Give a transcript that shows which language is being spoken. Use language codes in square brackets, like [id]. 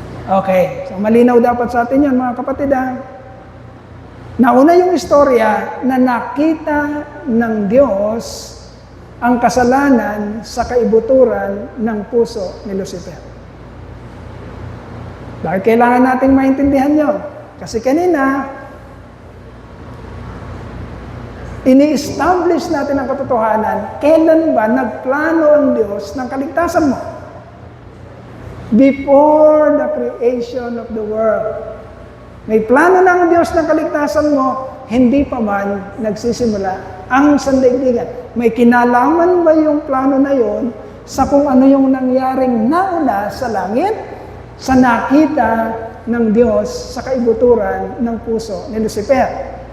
[tl] Okay, so malinaw dapat sa atin yan, mga kapatid. Nauna yung istorya na nakita ng Diyos ang kasalanan sa kaibuturan ng puso ni Lucifer. Bakit kailangan nating maintindihan yun? Kasi kanina, ini-establish natin ang katotohanan, kailan ba nagplano ang Diyos ng kaligtasan mo? [en] Before the creation of the world. [tl] May plano ng Diyos ng kaligtasan mo, hindi pa man nagsisimula ang sandaigdigan. May kinalaman ba yung plano na yon sa kung ano yung nangyaring nauna sa langit, sa nakita ng Diyos sa kaibuturan ng puso ni Lucifer?